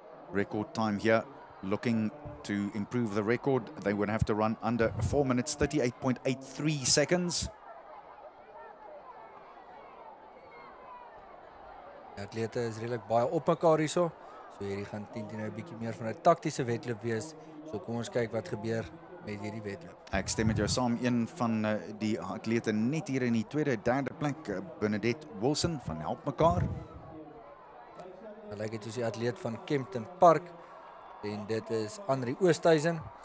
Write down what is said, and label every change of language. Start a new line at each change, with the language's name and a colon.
English: Record time here. Looking to improve the record, they would have to run under 4 minutes, 38.83 seconds.
Afrikaans: Die atlete is redelijk baie op mekaar hierso. So hierdie gaan 10 nou 'n bietjie meer van 'n taktiese wedloop wees. So kom ons kyk wat gebeur met hierdie wedloop. Ek stem met jou saam. Een van die atlete net hier in die tweede, derde plek, Bernadette Wilson van Help Mekaar. Dan lyk dit soos die atleet van Kempton Park. En dit is Andri Oosthuizen.